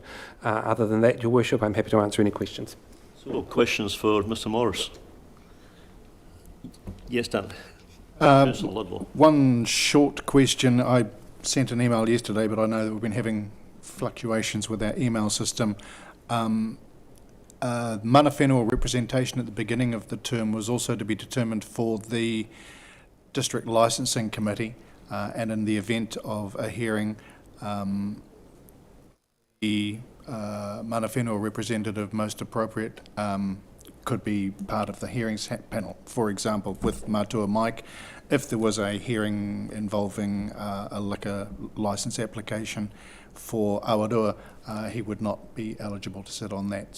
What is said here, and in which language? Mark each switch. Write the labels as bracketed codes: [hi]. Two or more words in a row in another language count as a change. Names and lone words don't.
[en] Other than that, Your Worship, I'm happy to answer any questions. So, questions for Mr. Morris? Yes, Dan. One short question. I sent an email yesterday, but I know that we've been having fluctuations with our email system. [mi] mana whenua [en] representation at the beginning of the term was also to be determined for the District Licensing Committee, and in the event of a hearing, the mana whenua representative most appropriate could be part of the hearings panel. For example, with Matua Mike, if there was a hearing involving a liquor licence application for Awarua, he would not be eligible to sit on that.